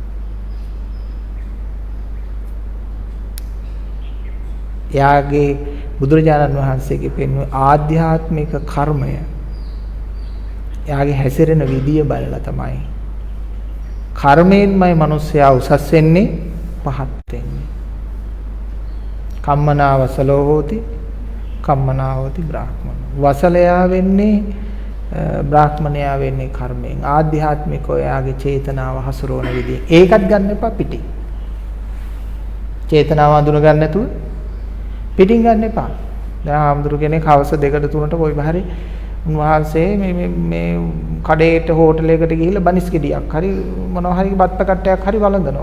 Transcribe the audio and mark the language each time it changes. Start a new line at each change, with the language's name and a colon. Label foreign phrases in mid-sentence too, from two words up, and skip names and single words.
Sinhala: යාගේ බුදුරජාණන් වහන්සේගේ පෙන්වන ආධ්‍යාත්මික කර්මය යාගේ හැසිරෙන විදිය බලලා තමයි කර්මයෙන්මයි මිනිස්සයා උසස් වෙන්නේ පහත් වෙන්නේ.
Pali: කම්මනා වසලෝ හෝති කම්මනා හෝති බ්‍රාහ්මන.
Sinhala: වසලයා වෙන්නේ බ්‍රාහ්මණයා වෙන්නේ කර්මයෙන්. ආධ්‍යාත්මිකව යාගේ චේතනාව හසුරවන විදිය. ඒකත් ගන්න එපා පිටින්. චේතනාව අඳුන ගන්න නැතුව පිටින් ගන්න එපා. දැන් ආම්දුරු කෙනෙක් හවස 2ට 3ට කොයි බහරි උන්වහන්සේ මේ කඩේට හෝටලයකට ගිහිල්ලා බනිස් ගෙඩියක් හරි මොනවා හරි බත් පැකට්ටයක් හරි වළඳනවා.